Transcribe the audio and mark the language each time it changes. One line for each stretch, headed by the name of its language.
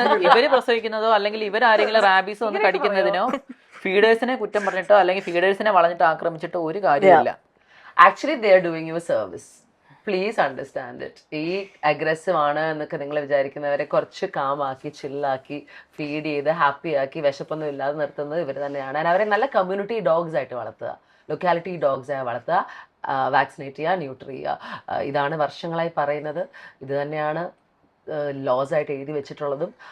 Malayalam: ഇവര് പ്രസവിക്കുന്നതോ അല്ലെങ്കിൽ ഇവരാരെങ്കിലും റാബീസോ ഒന്ന് കടിക്കുന്നതിനോ ഫീഡേഴ്സിനെ കുറ്റം പറഞ്ഞിട്ടോ അല്ലെങ്കിൽ ഫീഡേഴ്സിനെ വളഞ്ഞിട്ട് ആക്രമിച്ചിട്ടോ ഒരു കാര്യമില്ല.
English: Actually they are doing you a service. Please understand it.
Malayalam: ഈ അഗ്രസീവ് ആണ് എന്നൊക്കെ നിങ്ങൾ വിചാരിക്കുന്നവരെ കുറച്ച് കാമാക്കി ചില്ലാക്കി ഫീഡ് ചെയ്ത് ഹാപ്പി ആക്കി വിശപ്പൊന്നും ഇല്ലാതെ നിർത്തുന്നത് ഇവർ തന്നെയാണ്. അവരെ നല്ല കമ്മ്യൂണിറ്റി ഡോഗ്സ് ആയിട്ട് വളർത്തുക, ലൊക്കാലിറ്റി ഡോഗ്സ് ആയി വളർത്തുക, വാക്സിനേറ്റ് ചെയ്യുക, ന്യൂട്രി ചെയ്യുക. ഇതാണ് വർഷങ്ങളായി പറയുന്നത്. ഇത് തന്നെയാണ് ലോസ് ആയിട്ട് എഴുതി വെച്ചിട്ടുള്ളതും.